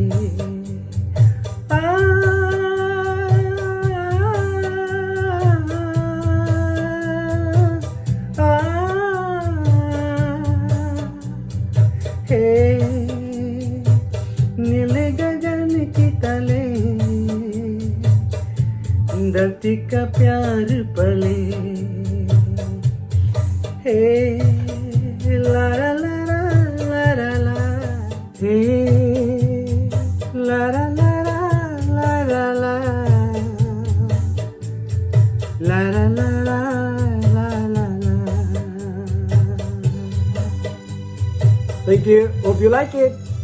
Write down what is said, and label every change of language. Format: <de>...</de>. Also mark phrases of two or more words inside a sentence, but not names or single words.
<hi>आ हे नीले गगन के तले, धरती का प्यार पले. Hey, la la la la la la. Hey, la la la la la la la. La la la la la la la.</hi> <en>Thank you. Hope you like it.</en>